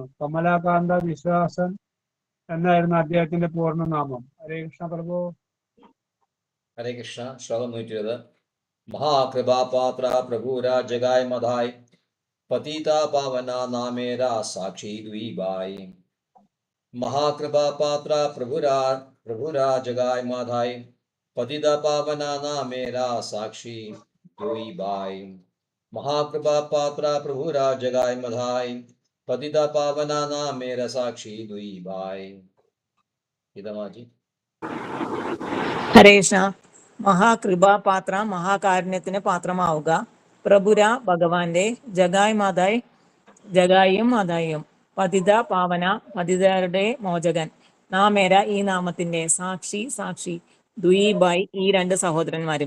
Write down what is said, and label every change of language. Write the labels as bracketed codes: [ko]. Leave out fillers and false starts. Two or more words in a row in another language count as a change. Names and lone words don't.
[ml] കമലാകാന്ത വിശ്വാസൻ എന്നായിരുന്നു അദ്ദേഹത്തിന്റെ പൂർണ്ണനാമം. [sa] ഹരേ കൃഷ്ണ പ്രഭു. ഹരേ കൃഷ്ണ. [ml] ശ്ലോകം 120. [bn] মহাকৃপাপাত্র প্রভু জগাই মাধাই পতিত পাবন নামের সাক্ষী দুই ভাই. মহাকৃপাপাত্র প্রভু জগাই মাধাই পতিত পাবন নামের সাক্ষী দুই ভাই. মহাকৃপাপাত্র প্রভু জগাই মাধাই পতিত পাবন নামের সাক্ষী দুই ভাই. ഇതമാജി. ഹരേഷ. [ml] മഹാകൃപാപാത്ര മഹാകാരുണ്യത്തിന് പാത്രമാവുക. പ്രഭുര ഭഗവാന്റെ ജഗായും മാതായും പതിത പാവന പതിതരുടെ മോചകൻ നാമേര ഈ നാമത്തിന്റെ [bn] সাক্ষী দুই ভাই [ml] ഈ രണ്ട് സഹോദരന്മാരും.